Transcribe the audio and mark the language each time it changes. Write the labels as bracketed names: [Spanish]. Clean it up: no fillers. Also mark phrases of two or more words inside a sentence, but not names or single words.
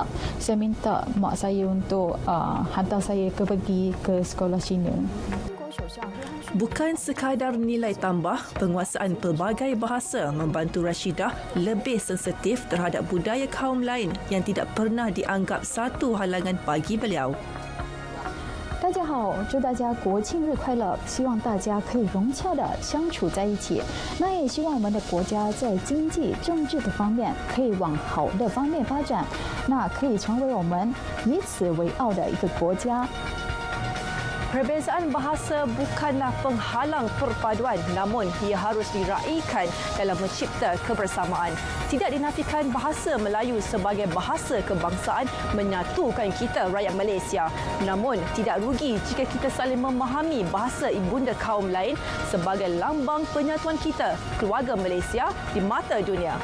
[Malay] Saya minta mak saya untuk hantar saya pergi ke sekolah Cina. Bukan sekadar nilai tambah, penguasaan pelbagai bahasa membantu Rashidah lebih sensitif terhadap budaya kaum lain yang tidak pernah dianggap satu halangan bagi beliau. [Chinese] 大家好，祝大家国庆日快乐！希望大家可以融洽的相处在一起。那也希望我们的国家在经济、政治的方面可以往好的方面发展，那可以成为我们以此为傲的一个国家。 [Malay] Perbezaan bahasa bukanlah penghalang perpaduan, namun ia harus diraikan dalam mencipta kebersamaan. Tidak dinafikan bahasa Melayu sebagai bahasa kebangsaan menyatukan kita rakyat Malaysia. Namun tidak rugi jika kita saling memahami bahasa ibunda kaum lain sebagai lambang penyatuan kita, keluarga Malaysia di mata dunia.